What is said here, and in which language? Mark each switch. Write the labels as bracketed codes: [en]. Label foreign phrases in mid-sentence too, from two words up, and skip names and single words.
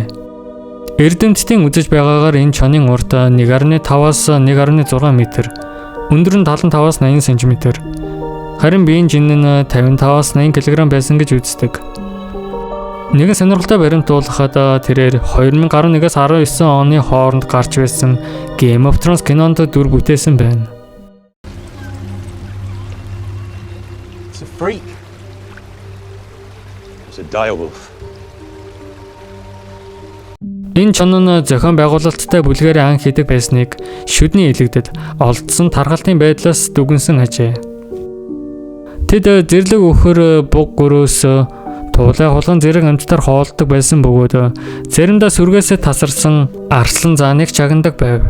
[mn] Эрдэмтдийн үзэж байгаагаар энэ чонын урд 1.5-аас 1.6 м, өндөр нь 75-аас 80 см. Харин биеийн жин нь 55-аас 80 кг байсан гэж үздэг. Нэгэн сонирхолтой баримт дуулахад тэрээр 2011-аас 19 оны хооронд гарч байсан Game of Thrones кинонд дүр бүтээсэн байна. [en] It's a freak. It's a direwolf. [mn] Энэ чон нь зохион байгуулалттай бүлгээр анх хийдэг байсныг шүдний илэгдэд олдсон тархалтын байдлаас дүгнсэн ажээ. Тэд зэрлэг өхөр буг гөрөөс туулай хулган зэрэг амьтдаар хоолдог байсан бөгөөд заримдаа сүргээсээ тасарсан арслан зааныг чагнадаг байв.